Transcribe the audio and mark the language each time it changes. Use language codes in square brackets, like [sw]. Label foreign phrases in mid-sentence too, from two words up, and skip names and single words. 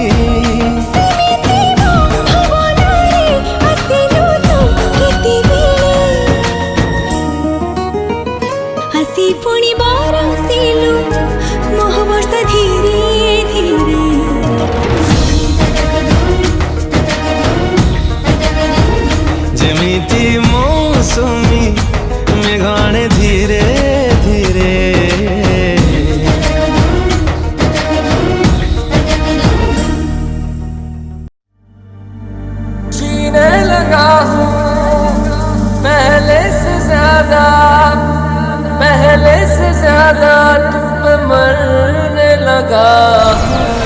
[or] ସେମିତି ମୋ ଭାବନାରେ ଆସିଲୁ ତୁ କେତେବେଳେ ଆସି ପୁଣି ବରସିଲୁ ମୋହ ବର୍ଷା ଧୀରେ ଧୀରେ ଯେମିତି ମୌସୁମୀ ମେଘାଣେ ଧୀରେ ଧୀରେ [hi] जीने लगा हूँ पहले से ज्यादा तुम पे मरने लगा हूँ